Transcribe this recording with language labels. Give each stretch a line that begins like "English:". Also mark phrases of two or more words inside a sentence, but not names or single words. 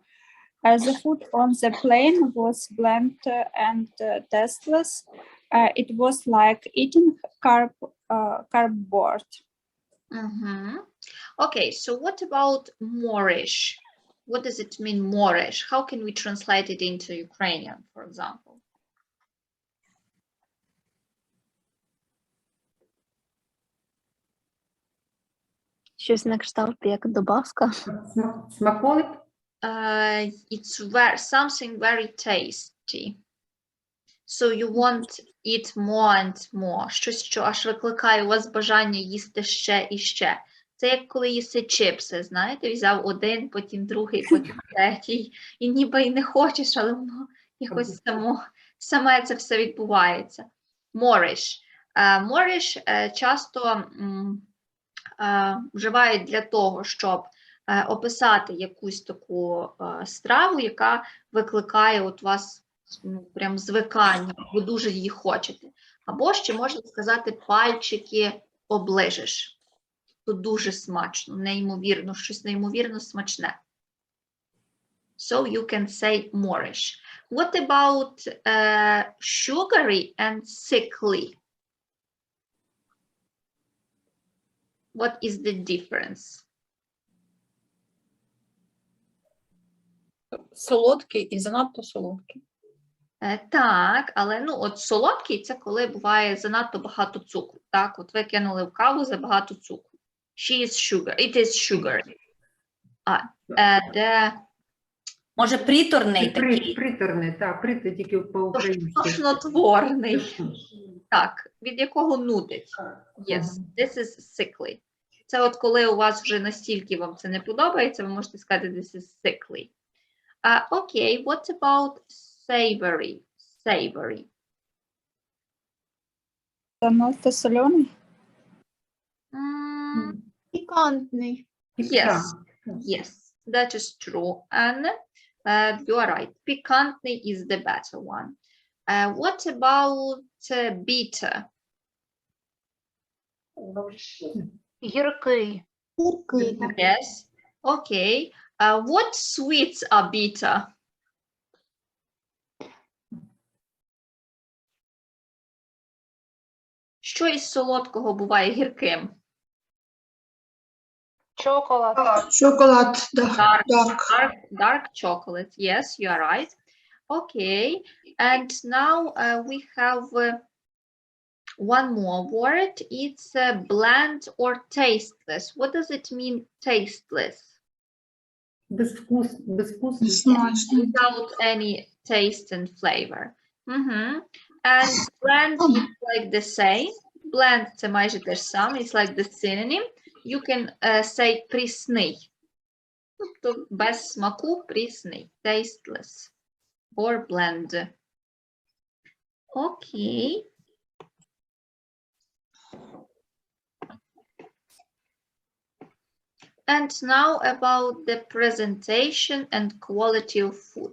English: The food on the plane was bland and tasteless. It was like eating cardboard. Okay, so what about Moorish? What does it mean, Moorish? How can we translate it into Ukrainian, for example?
Ukrainian: Щось на кшталт як добавка. Смаколик?
English: It's something very tasty. So you want eat more and more.
Ukrainian: Щось, що аж викликає у вас бажання їсти ще і ще. Це як коли їси чипси, знаєте, взяв один, потім другий, потім третій. І ніби й не хочеш, але воно якось саме це все відбувається. Moorish. Moorish часто вживають для того, щоб описати якусь таку страву, яка викликає у вас прям звикання, ви дуже її хочете. Або ще можна сказати, пальчики оближеш. Тут дуже смачно, неймовірно, щось неймовірно смачне.
English: So you can say Moorish. What about sugary and sickly? What is the difference?
Ukrainian: Солодкий і занадто солодкий. Так, але от солодкий – це коли буває занадто багато цукру. Так, от ви кинули в каву забагато цукру.
English: She is sugar. It is sugar.
Ukrainian: Може, приторний такий? Приторний, так, притор тільки по-українськи. Тошнотворний. Так, від якого нудить.
English: Yes, this is sickly.
Ukrainian: Це от коли у вас вже настільки вам це не подобається, ви можете сказати
English: this is sickly. Okay, what about savory? Savory.
Ukrainian: Занадто солений. Пікантний.
English: Yes, yes, that is true. And you are right. Pikantny is the better one. What about bitter?
Ukrainian: Гіркий.
English: Yes. Okay. What sweets are bitter?
Ukrainian: Що із солодкого буває гірким? Chocolate. Шоколад, да.
English: Dark chocolate. Yes, you are right. Okay. And now we have one more word. It's bland or tasteless. What does it mean, tasteless?
Ukrainian: Безвкусний.
English: Without any taste and flavor. And bland is like the same.
Ukrainian: Bland це майже те ж саме.
English: It's like the synonym. You can say прісний.
Ukrainian: Тобто без смаку прісний.
English: Tasteless. Or bland. Okay. And now about the presentation and quality of food.